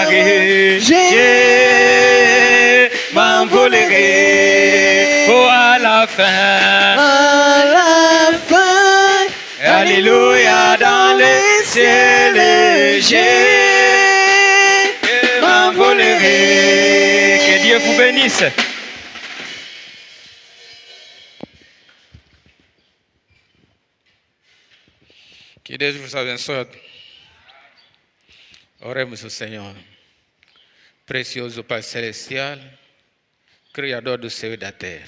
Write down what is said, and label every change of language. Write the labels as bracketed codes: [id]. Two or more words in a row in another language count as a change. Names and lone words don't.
[fr] Je m'envolerai, oh à la fin. À la fin, Alléluia, dans les ciels, je m'envolerai. Que Dieu vous bénisse. [pt] Que Deus vos abençoe. Oremos ao Senhor. Precioso Pai Celestial, Criador do céu e da terra.